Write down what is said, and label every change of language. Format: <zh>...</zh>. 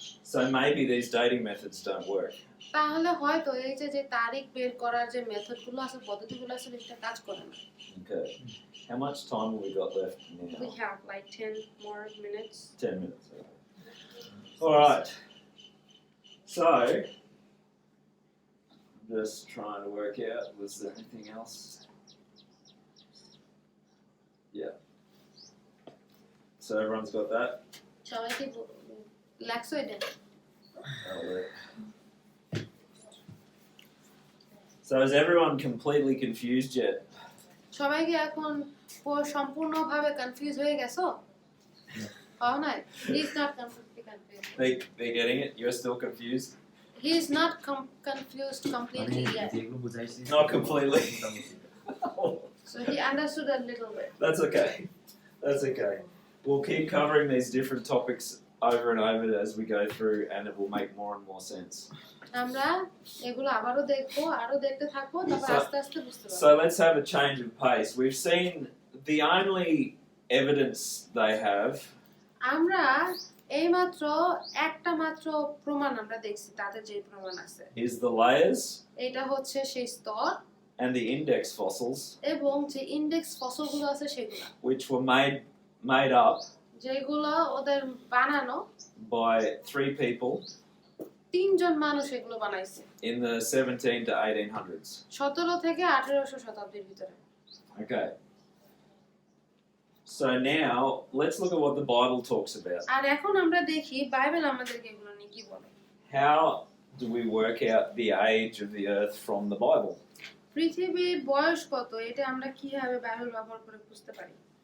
<en>So maybe these dating methods don't work.</en> <bn>তাহলে হয়তো এই যে তারিখ বের করার যে মেথডগুলো আছে পদ্ধতিগুলো আছে সেটা কাজ করে না।</bn> <en>Okay. How much time have we got left now? We have like 10 more minutes. 10 minutes. All right. So, I'm just trying to work out, was there anything else? Yeah. So everyone's got that?</en> <bn>সবাই কি লেখছো এটা?</bn> <en>That'll work. So is everyone completely confused yet?</en> <bn>সবাই কি এখন সম্পূর্ণভাবে confuse হয়ে গেছো?</bn> <en>Oh no, he's not completely confused. They're getting it? You're still confused? He's not confused completely yet.</en> <bn>যেগুলো বুঝাইছি</bn> <en>Not completely. So he understood a little bit. That's okay. That's okay. We'll keep covering these different topics over and over as we go through, and it will make more and more sense.</en> <bn>আমরা এগুলো আবারও দেখবো, আরো দেখতে থাকবো, তারপর আস্তে আস্তে বুঝতে পারবো।</bn> <en>So let's have a change of pace. We've seen the only evidence they have</en> <bn>আমরা এইমাত্র একটা মাত্র প্রমাণ আমরা দেখছি তাদের যে প্রমাণ আছে</bn> <en>is the layers</en> <bn>এটা হচ্ছে সেই স্তর</bn> <en>and the index fossils,</en> <bn>এবং যে ইন্ডেক্স ফসলগুলো আছে সেগুলো</bn> <en>which were made up</en> <bn>যেগুলো ওদের বানানো</bn> <en>by 3 people</en> <bn>তিনজন মানুষ এগুলো বানাইছে</bn> <en>in the 17 to 1800s.</en> <bn>17 থেকে 1800 শতাব্দীর ভিতরে।</bn> <en>Okay. So now let's look at what the Bible talks about.</en> <bn>আর এখন আমরা দেখি বাইবেল আমাদেরকে এগুলো নিয়ে কি বলে।</bn> <en>How do we work out the age of the earth from the Bible?</en> <bn>পৃথিবীর বয়স কত এটা আমরা কিভাবে বাইবেল ব্যবহার করে বুঝতে পারি?</bn>